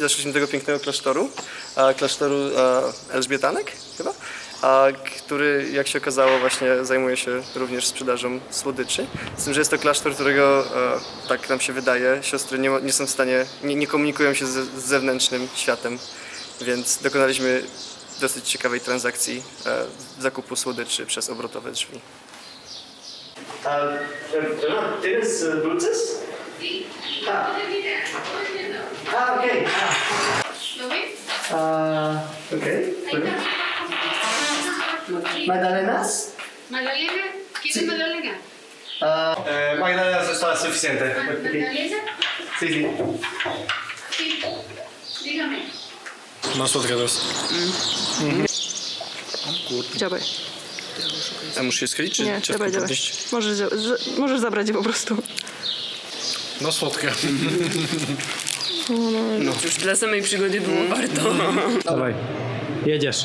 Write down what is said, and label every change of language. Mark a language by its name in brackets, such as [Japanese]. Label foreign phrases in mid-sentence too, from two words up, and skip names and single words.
[Polish] Doszliśmy do tego pięknego klasztoru Elżbietanek chyba, który, jak się okazało, właśnie zajmuje się również sprzedażą słodyczy. Z tym, że jest to klasztor, którego, tak nam się wydaje, siostry nie są w stanie, nie komunikują się z zewnętrznym światem, więc dokonaliśmy dosyć ciekawej transakcji zakupu słodyczy przez obrotowe drzwi. [Spanish] ¿Tienes dulces? Okej. Okej. ¿Magdalenas? ¿Magdalena? ¿Quieres magdalena? Magdalena está suficiente. ¿Magdalena? Sí, sí. Sí. Dígame. [Polish] No słodka teraz. Dziabaj. A muszę je skryć, czy Nie, ciastko dziabaj. podnieść? Możesz zabrać je po prostu. No słodkie. Już dla samej przygody było warto. Dawaj, jedziesz.